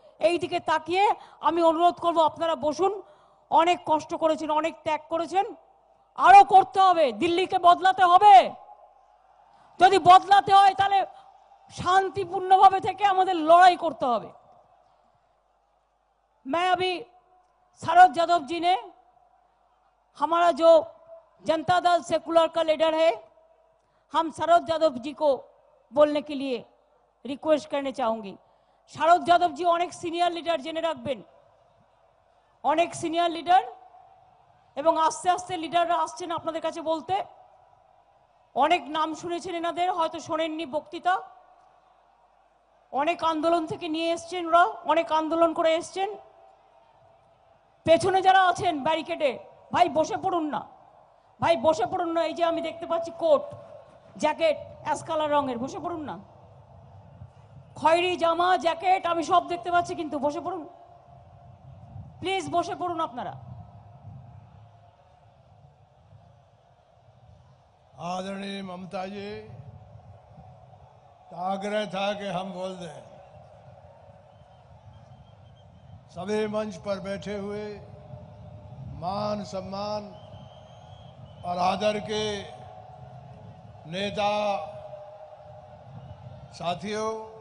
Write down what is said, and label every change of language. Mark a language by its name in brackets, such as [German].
[Bangla] এই দিকে তাকিয়ে আমি অনুরোধ করব আপনারা বসুন। অনেক কষ্ট করেছেন, অনেক ত্যাগ করেছেন, আরো করতে হবে। দিল্লিকে বদলাতে হবে। যদি বদলাতে হয় তাহলে शांतिपूर्णभावे থেকে আমাদের লড়াই করতে হবে। [Hindi] मैं अभी शरद यादव जी ने, हमारा जो जनता दल सेकुलर का लीडर है, हम शरद यादव जी को बोलने के लिए रिक्वेस्ट करने चाहूंगी। [Bangla] शरद यादव जी अनेक सिनियर लीडर जेने रखबेन, अनेक सिनियर लीडर এবং আস্তে আস্তে লিডাররা আসছেন আপনাদের কাছে বলতে। অনেক নাম শুনেছেন এনাদের, হয়তো শোনেননি বক্তৃতা। অনেক আন্দোলন থেকে নিয়ে এসেছেন ওরা, অনেক আন্দোলন করে এসেছেন। পেছনে যারা আছেন ব্যারিকেডে, ভাই বসে পড়ুন না, ভাই বসে পড়ুন না। এই যে আমি দেখতে পাচ্ছি কোট জ্যাকেট অ্যাশ কালার রঙের, বসে পড়ুন না। খয়েরি জামা জ্যাকেট আমি সব দেখতে পাচ্ছি, কিন্তু বসে পড়ুন প্লিজ, বসে পড়ুন আপনারা। [Hindi] आदरणीय ममता जी का आग्रह था कि हम बोल दें। सभी मंच पर बैठे हुए मान सम्मान और आदर के नेता साथियों,